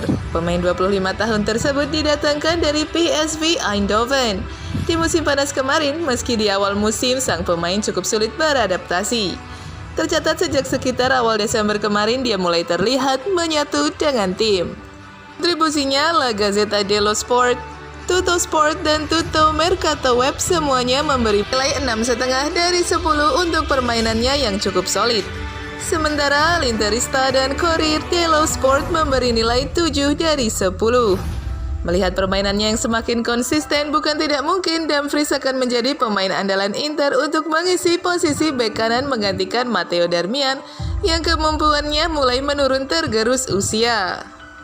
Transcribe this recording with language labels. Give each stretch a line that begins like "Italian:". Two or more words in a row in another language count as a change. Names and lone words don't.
Indonesian: Pemain 25 tahun tersebut didatangkan dari PSV Eindhoven. Di musim panas kemarin, meski di awal musim sang pemain cukup sulit beradaptasi. Tercatat sejak sekitar awal Desember kemarin dia mulai terlihat menyatu dengan tim. Kontribusinya La Gazzetta dello Sport, Tutto Sport, dan Tutto Mercato Web semuanya memberi nilai 6,5 dari 10 untuk permainannya yang cukup solid. Sementara L'Interista dan Corriere dello Sport memberi nilai 7 dari 10. Melihat permainannya yang semakin konsisten, bukan tidak mungkin Dumfries akan menjadi pemain andalan Inter untuk mengisi posisi bek kanan menggantikan Matteo Darmian yang kemampuannya mulai menurun tergerus usia.